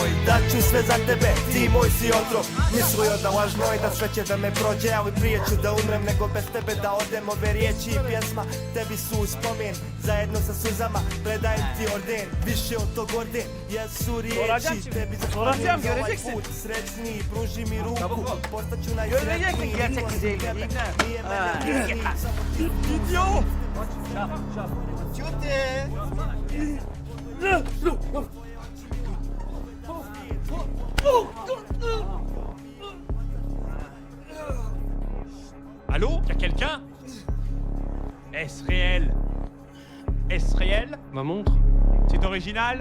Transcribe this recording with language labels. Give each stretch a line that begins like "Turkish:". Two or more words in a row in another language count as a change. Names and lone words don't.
Bosnian: Daću sve za tebe, ti moj si otrov. Mislio da lažno i da sve će da me prođe, ali prije ću da umrem nego bez tebe da odem. Ove riječi i pjesma tebi su spomen, zajedno sa suzama predajem ti orden. Više od tog orden jesu riječi tebi
Turkish: Soracağım,
Bosnian: za ovaj
Turkish: göreceksin.
Bosnian: put. Srećni, pruži mi ruku, postaću najsretniji.
Turkish: Göreceksin gerçek güzelliği, değil mi?
Bosnian: Nije Ha. mene krivi, samo ti
Turkish: Gidiyor.
Bosnian: Čuti!
French: Allô? Y'a quelqu'un? Est-ce réel? Est-ce réel? Ma montre? C'est original?